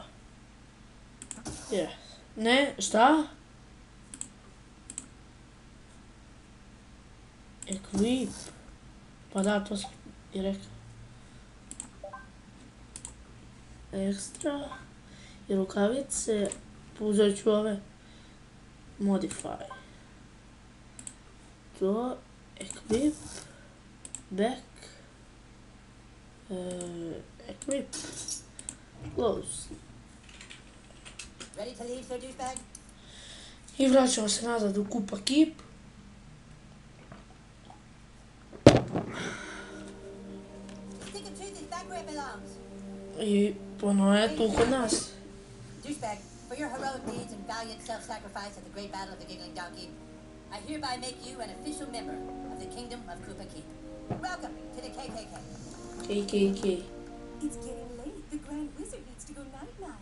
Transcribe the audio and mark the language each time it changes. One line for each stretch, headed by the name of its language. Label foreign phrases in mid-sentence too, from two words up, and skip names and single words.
Croatian: Yes. Ne, šta?
English: Equip.
Croatian: Pa da, to sam i rekao. Ekstra. I rukavice. Uzet ću ove.
English: Modify. To. Equip. Back. Equip. Close. Ready to leave, sir douchebag?
Croatian: I vraćamo se nazad u kupa kip.
English: Stick of truth is back where it belongs.
Croatian: I ponovo je tu kod nas.
English: Douchebag, for your heroic deeds and valiant self-sacrifice at the great battle of the Giggling Donkey, I hereby make you an official member of the Kingdom of Koopa Keep. Welcome to the KKK. KKK. It's getting late. The Grand Wizard needs to go night-night.